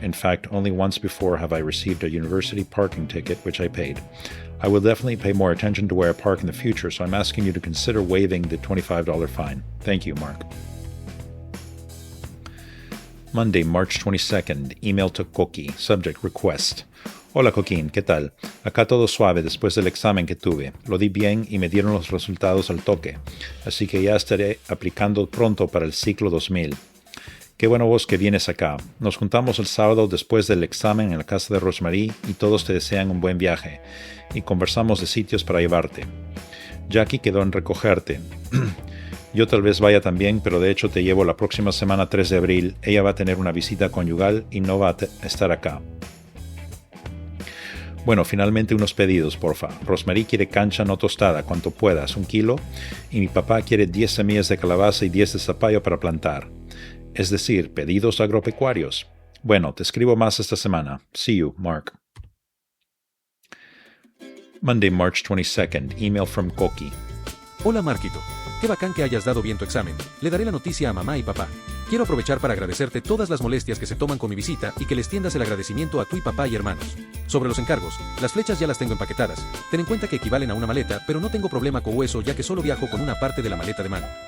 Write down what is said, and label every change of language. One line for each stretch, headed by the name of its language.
English: In fact, only once before have I received a university parking ticket, which I paid. I will definitely pay more attention to where I park in the future, so I'm asking you to consider waiving the $25 fine. Thank you, Mark. Monday, March 22nd, email to Koki, subject, request.
Spanish: Hola Coquín, ¿qué tal? Acá todo suave después del examen que tuve. Lo di bien y me dieron los resultados al toque. Así que ya estaré aplicando pronto para el ciclo 2000. Qué bueno vos que vienes acá. Nos juntamos el sábado después del examen en la casa de Rosemary y todos te desean un buen viaje. Y conversamos de sitios para llevarte. Jackie quedó en recogerte. Yo tal vez vaya también, pero de hecho te llevo la próxima semana 3 de abril. Ella va a tener una visita conyugal y no va a estar acá. Bueno, finalmente unos pedidos, porfa. Rosemary quiere cancha no tostada, cuanto puedas, 1 kilo. Y mi papá quiere 10 semillas de calabaza y 10 de zapallo para plantar. Es decir, pedidos agropecuarios. Bueno, te escribo más esta semana.
English: See you, Mark. Monday, March 22nd, email from Koki.
Spanish: Hola Marquito, qué bacán que hayas dado bien tu examen. Le daré la noticia a mamá y papá. Quiero aprovechar para agradecerte todas las molestias que se toman con mi visita y que les tiendas el agradecimiento a tu papá y hermanos. Sobre los encargos, las flechas ya las tengo empaquetadas. Ten en cuenta que equivalen a una maleta, pero no tengo problema con eso ya que solo viajo con una parte de la maleta de mano.